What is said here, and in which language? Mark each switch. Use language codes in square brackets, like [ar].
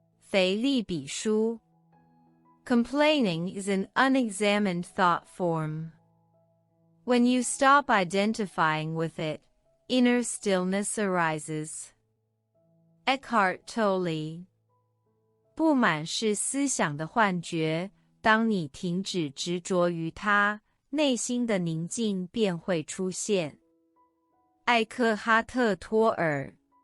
[zh] 腓立比书。 [en] Complaining is an unexamined thought form. When you stop identifying with it, inner stillness arises. Eckhart Tolle。 [zh] 不满是思想的幻觉，当你停止执着于它，内心的宁静便会出现。艾克哈特·托尔。